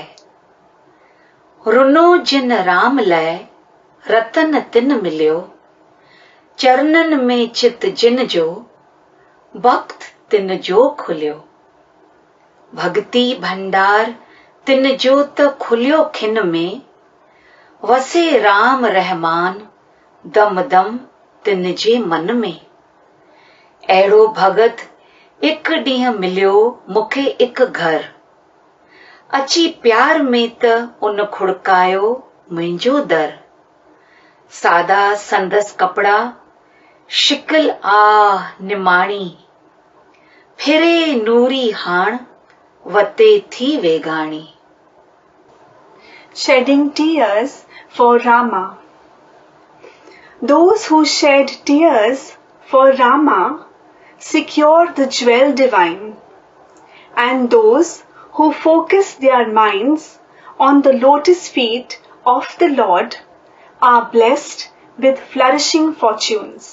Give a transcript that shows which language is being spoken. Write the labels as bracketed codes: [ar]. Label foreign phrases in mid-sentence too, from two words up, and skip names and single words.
[sd] रुनो जिन राम लय रतन तिन मिलियो, चरणन में चित जिन जो वक्त तिन जो खुलियो। भक्ति भंडार तिन जो त खुलियो खिन में, वसे राम रहमान दम दम तिन जे मन में। अहिड़ो भगत एक ॾींहुं मिलियो मूंखे एक घर, अची प्यार में त उन खुड़कायो मुंहिंजो दर। सादा संदस कपड़ा शिकिल आ निमाणी, फिरे नूरी हाण वते थी वेगाणी। [en] Shedding tears for Rama. Those who shed tears for Rama secure the jewel divine, and those who focus their minds on the lotus feet of the Lord are blessed with flourishing fortunes.